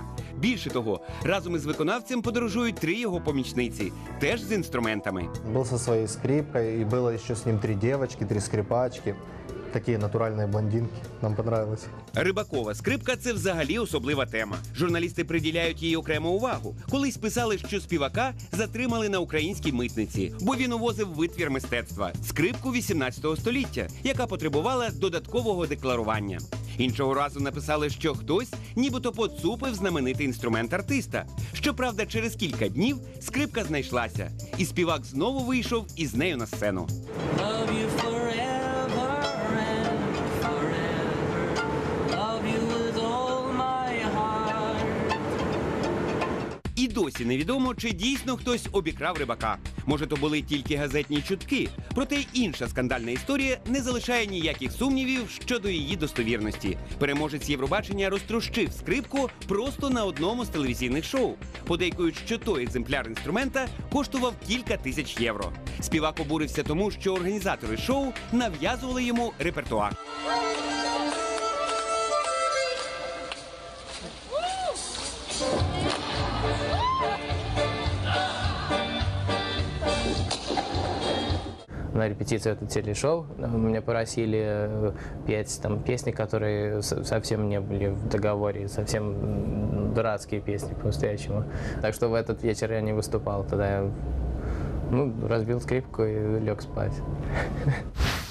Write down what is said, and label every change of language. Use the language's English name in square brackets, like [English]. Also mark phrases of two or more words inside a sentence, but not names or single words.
[Ukrainian] Більше того, разом із виконавцем подорожують 3 його помічниці, теж з інструментами. [Russian] Был со своей скрипкой, и было еще с ним 3 девочки, 3 скрипачки. Такие натуральные блондинки. Нам понравилось. [Ukrainian] Рибакова скрипка – це взагалі особлива тема. Журналісти приділяють їй окрему увагу. Колись писали, що співака затримали на українській митниці, бо він увозив витвір мистецтва – скрипку 18 століття, яка потребувала додаткового декларування. Іншого разу написали, що хтось нібито поцупив знаменитий інструмент артиста. Щоправда, через кілька днів скрипка знайшлася, і співак знову вийшов із нею на сцену. [English] Love you forever and forever. Love you with all my heart. [Ukrainian] І досі невідомо, чи дійсно хтось обікрав Рибака. Може, то були тільки газетні чутки. Проте інша скандальна історія не залишає ніяких сумнівів щодо її достовірності. Переможець Євробачення розтрощив скрипку просто на одному з телевізійних шоу. Подейкують, що той екземпляр інструмента коштував кілька тисяч євро. Співак обурився тому, що організатори шоу нав'язували йому репертуар. [Russian] На репетицию этого телешоу меня просили петь там песни, которые совсем не были в договоре, совсем дурацкие песни по-настоящему. Так что в этот вечер я не выступал. Тогда я разбил скрипку и лег спать.